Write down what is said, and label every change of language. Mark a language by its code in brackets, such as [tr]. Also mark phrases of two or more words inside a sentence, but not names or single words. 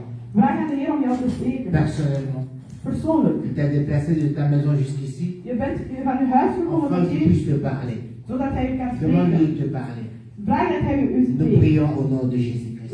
[nl] Vraag aan de Heer om jou te spreken. [fr] personnellement. [nl] Persoonlijk. [fr] Tu t'es déplacé de ta maison jusqu'ici [nl] Je bent van uw huis gekomen [fr] afin [nl] tot [fr] qu'il [nl] hier, [fr] puisse te parler. [nl] zodat hij u kan [fr] Demande-lui [nl] spreken. [fr] de te parler. [nl] Vraag dat hij u [fr] Nous [nl] spreekt. [fr] prions au nom de Jésus-Christ.